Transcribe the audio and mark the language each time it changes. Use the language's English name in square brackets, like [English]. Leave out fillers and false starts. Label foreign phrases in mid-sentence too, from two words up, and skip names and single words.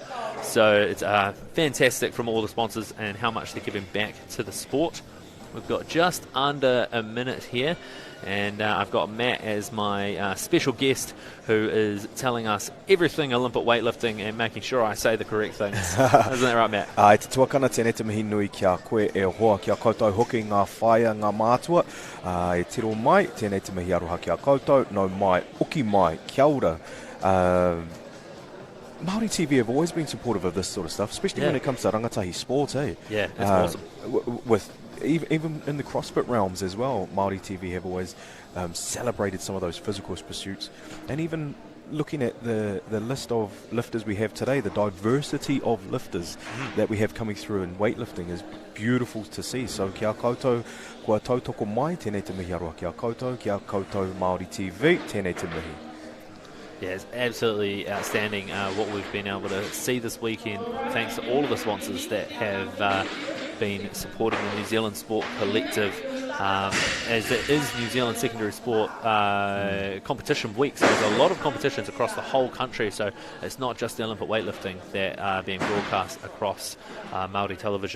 [English] So it's fantastic from all the sponsors and how much they're giving back to the sport. We've got just under a minute here, and I've got Matt as my special guest, who is telling us everything Olympic weightlifting and making sure I say the correct things. Isn't that right, Matt? [Māori] Te tuakana tēnei te mihi nui kia koe e hoa kia koutou hoki ngā whaia ngā mātua. E tiro mai, tēnei te mihi aroha kia koutou, no mai, uki mai, kia ora. [English] Māori TV have always been supportive of this sort of stuff, especially when it comes to rangatahi sports, eh? Yeah, that's awesome. With even in the CrossFit realms as well, Māori TV have always celebrated some of those physical pursuits. And even looking at the list of lifters we have today, the diversity of lifters that we have coming through in weightlifting is beautiful to see. [Māori] So kia koutou, kua tautoko mai, tēnei te mihi aroha kia koutou, kia koutou Māori TV, tēnei te mihi. [English] Yeah, it's absolutely outstanding what we've been able to see this weekend, thanks to all of the sponsors that have been supporting the New Zealand Sport Collective, as it is New Zealand Secondary Sport Competition Week, so there's a lot of competitions across the whole country, so it's not just the Olympic weightlifting that are being broadcast across Māori television.